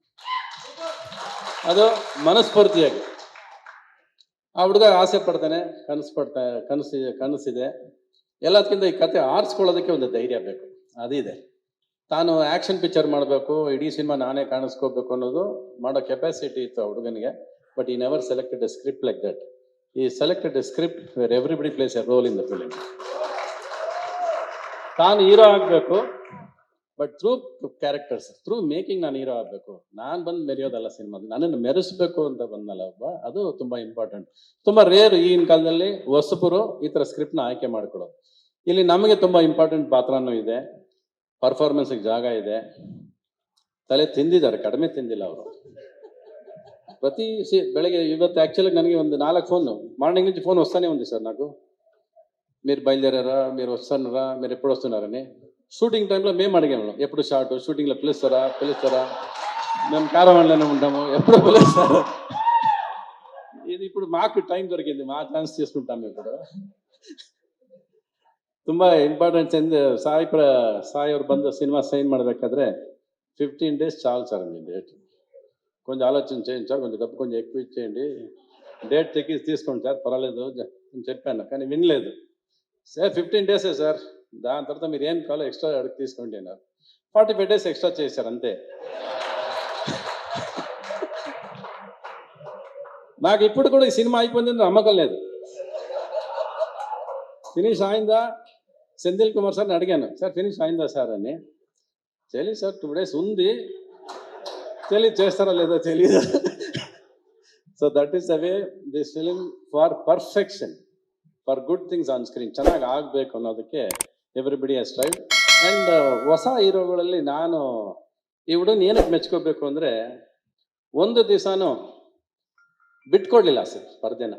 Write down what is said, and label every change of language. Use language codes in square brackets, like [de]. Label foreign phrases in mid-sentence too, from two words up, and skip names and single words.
[kn] ಅದು ಮನಸ್ಫೂರ್ತಿಯಾಗಿ ಆ ಹುಡುಗ ಆಸೆ ಪಡ್ತಾನೆ, ಕನಸಿದೆ. ಎಲ್ಲದಕ್ಕಿಂತ ಈ ಕತೆ ಆರಿಸ್ಕೊಳ್ಳೋದಕ್ಕೆ ಒಂದು ಧೈರ್ಯ ಬೇಕು, ಅದಿದೆ. ತಾನು [en] action picture [kn] ಮಾಡಬೇಕು, ಇಡೀ ಸಿನಿಮಾ ನಾನೇ ಕಾಣಿಸ್ಕೋಬೇಕು ಅನ್ನೋದು ಮಾಡೋ ಕೆಪಾಸಿಟಿ ಇತ್ತು ಆ ಹುಡುಗನಿಗೆ. [en] But he never selected a script like that. He selected a script where everybody plays a role in the film. [kn] ತಾನು ಹೀರೋ ಆಗಬೇಕು, [en] but through characters, through making [kn] ನಾನು ಹೀರೋ ಆಗಬೇಕು. ನಾನು ಬಂದು ಮೆರೆಯೋದಲ್ಲ ಸಿನಿಮಾದ, ನನ್ನನ್ನು ಮೆರೆಸ್ಬೇಕು ಅಂತ ಬಂದಲ್ಲ ಒಬ್ಬ, ಅದು ತುಂಬ ಇಂಪಾರ್ಟೆಂಟ್. ತುಂಬ ರೇರ್ ಈಗಿನ ಕಾಲದಲ್ಲಿ ಹೊಸಬರು ಈ ಥರ ಸ್ಕ್ರಿಪ್ಟ್ನ ಆಯ್ಕೆ ಮಾಡ್ಕೊಳ್ಳೋದು. ಇಲ್ಲಿ ನಮಗೆ ತುಂಬ ಇಂಪಾರ್ಟೆಂಟ್ ಪಾತ್ರನೂ ಇದೆ, ಪರ್ಫಾರ್ಮೆನ್ಸಿಗೆ ಜಾಗ ಇದೆ. ತಲೆ ತಿಂದಿದ್ದಾರೆ, ಕಡಿಮೆ ತಿಂದಿಲ್ಲ ಅವರು. ప్రతి ಬೆಳಗ್ಗೆ ಇವತ್ತು యాక్చువల్గా ನನಗೆ ಒಂದು [te] 4 ఫోన్లు మార్నింగ్ నుంచి ఫోన్ వస్తానే ఉంది సార్ నాకు. మీరు బయలుదేరారా, మీరు వస్తున్నారా, మీరు ఎప్పుడు వస్తున్నారని. షూటింగ్ టైంలో మేము అడిగాము ఎప్పుడు షార్ట్, షూటింగ్లో పిలుస్తారా, మేము కారవాన్లోనే ఉంటాము, ఎప్పుడు పిలుస్తారు. ఇది ఇప్పుడు మాకు టైం దొరికింది, మా ఛాన్స్ తీసుకుంటాము ఇప్పుడు. [kn] ತುಂಬ ಇಂಪಾರ್ಟೆಂಟ್. ಸಾಯಿ ಅವ್ರು ಬಂದು ಸಿನಿಮಾ ಸೈನ್ ಮಾಡಬೇಕಾದ್ರೆ 15 days [te] చాలు సార్ మీ డేట్. కొంచెం ఆలోచన చేయండి సార్, కొంచెం డబ్బు కొంచెం ఎక్కువ ఇచ్చేయండి, డేట్ తీసుకోండి సార్, పర్వాలేదు అని చెప్పాను. కానీ వినలేదు. సార్ 15 days సార్, దాని తర్వాత మీరు ఏం కావాలో ఎక్స్ట్రా అడిగి తీసుకోండి అన్నారు. 45 days ఎక్స్ట్రా చేశారు అంతే. నాకు ఇప్పుడు కూడా ఈ సినిమా అయిపోయిందని నమ్మకం లేదు. ఫినిష్ అయిందా సెంథిల్ కుమార్ సార్ని అడిగాను, సార్ ఫినిష్ అయిందా సార్ అని. తెలియదు సార్, 2 days ఉంది, తెలియదు చేస్తారా లేదో తెలియదు. [en] So that is the way this film for perfection, for good things on screen. [kn] ಚೆನ್ನಾಗಿ ಆಗಬೇಕು ಅನ್ನೋದಕ್ಕೆ [en] everybody has tried. [kn] ಆ್ಯಂಡ್ ಹೊಸ ಹೀರೋಗಳಲ್ಲಿ ನಾನು ಈ ಹುಡುಗನ ಏನಕ್ಕೆ ಮೆಚ್ಕೋಬೇಕು ಅಂದರೆ, ಒಂದು ದಿವಸನೂ ಬಿಟ್ಕೊಡ್ಲಿಲ್ಲ ಸರ್ ಪರ್ದೆನ.